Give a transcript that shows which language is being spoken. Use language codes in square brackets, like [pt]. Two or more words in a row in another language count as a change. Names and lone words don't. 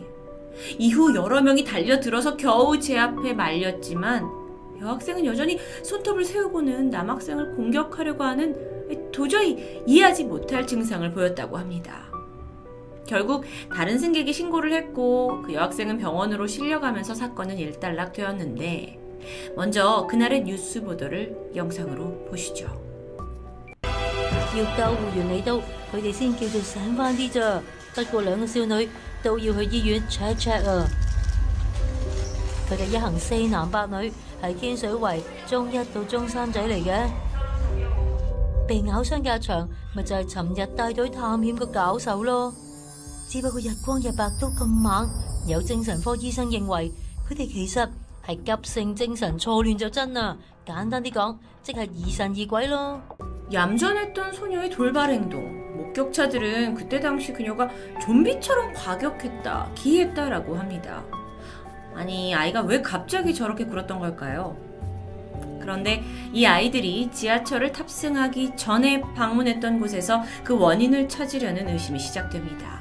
[ko] 이후 여러 명이 달려들어서 겨우 제 앞에 말렸지만 여학생은 여전히 손톱을 세우고는 남학생을 공격하려고 하는 도저히 이해하지 못할 증상을 보였다고 합니다. 결국 다른 승객이 신고를 했고 그 여학생은 병원으로 실려가면서 사건은 일단락되었는데 먼저 그날의 뉴스 보도를 영상으로 보시죠. [yue] 要救護員嚟到，佢哋先叫做醒返啲咋。不過兩個少女都要去醫院 [en] check check [yue] 啊！佢哋一行4男8女，係天水圍中1到中3仔嚟嘅。被咬傷嘅阿祥，咪就係尋日帶隊探險個搞手咯。只不過日光日白都咁猛，有精神科醫生認為佢哋其實係急性精神錯亂就真啦。簡單啲講，即係疑神疑鬼咯。 [ko] 얌전했던 소녀의 돌발 행동. 목격자들은 그때 당시 그녀가 좀비처럼 과격했다, 기이했다라고 합니다. 아니, 아이가 왜 갑자기 저렇게 굴었던 걸까요? 그런데 이 아이들이 지하철을 탑승하기 전에 방문했던 곳에서 그 원인을 찾으려는 의심이 시작됩니다.